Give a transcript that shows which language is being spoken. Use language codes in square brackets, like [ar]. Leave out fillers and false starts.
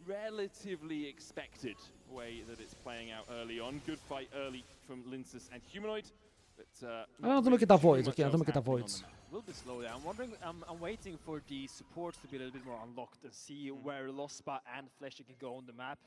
[en] Relatively expected way that it's playing out early on. Good fight early from Linsus and Humanoid. [el] Να δούμε και τα voids, okay, να δούμε και τα voids. [en] Will be slow down. I'm wondering, I'm waiting for the supports to be a little bit more unlocked and see where Lospa and Fleshi can go on the map.